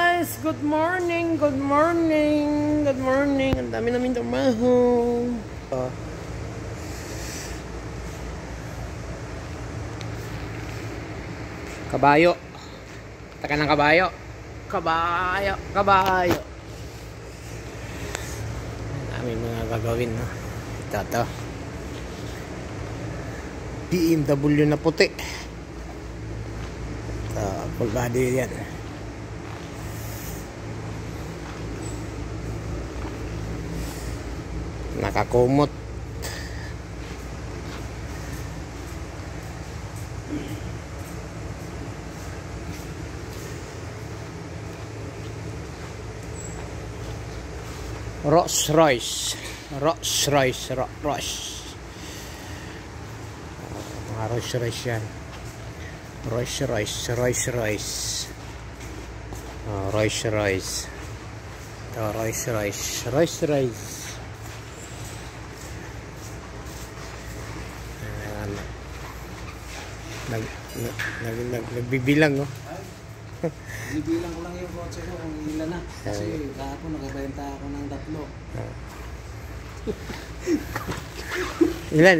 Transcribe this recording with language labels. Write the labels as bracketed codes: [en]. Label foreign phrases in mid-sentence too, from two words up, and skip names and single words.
[en] guys! Good morning! Good morning! Good morning! [tl] Ang dami namin trabaho. Kabayo. Taka ng kabayo. Kabayo. Kabayo. Ang dami mga gagawin. No? Ito. BMW na puti. Full body yan. Nakakumot. Rolls Royce. Rolls Royce. Rolls Royce yan. Rolls Royce. Rolls Royce. Rolls Royce. Rolls Royce. Rolls Royce. Nagbibilang, no? Bibilang ko lang yung kotse ko kung ilan na. Kasi kahapon nakabenta ako ng 3.